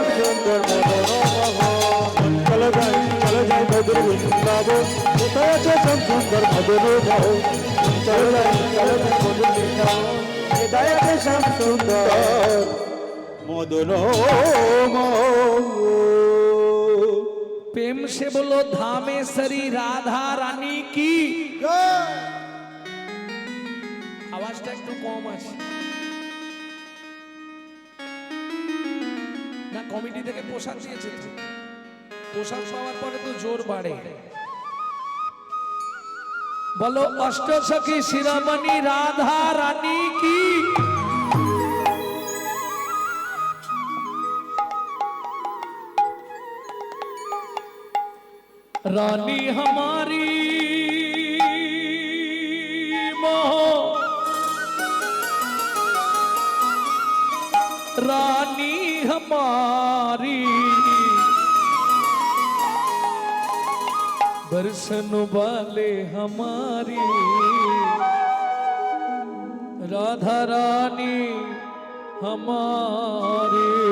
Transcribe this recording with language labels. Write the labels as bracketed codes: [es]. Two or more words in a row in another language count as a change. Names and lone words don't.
[bn] সুন্দর মদন। চলো যাই মধুর বৃন্দাবন, কোথায় আছে শ্যাম সুন্দর মদন মোহন। চলো যাই মধুর বৃন্দাবন, কোথায় আছে শ্যাম সুন্দর মদন মোহন। [hi] प्रेम से बोलो धामेश्वरी राधा रानी की। [bn] আওয়াজটা একটু কম আছে না? কমিটি থেকে প্রসাদ দিয়েছে তো, প্রসাদ পাওয়ার পরে তো জোর বাড়ে। বলো অষ্টসখী শিরোমণি রাধা রানী কি। [hi] रानी हमारी मोह, रानी हमारी दर्शन वाले हमारी, राधा रानी हमारी।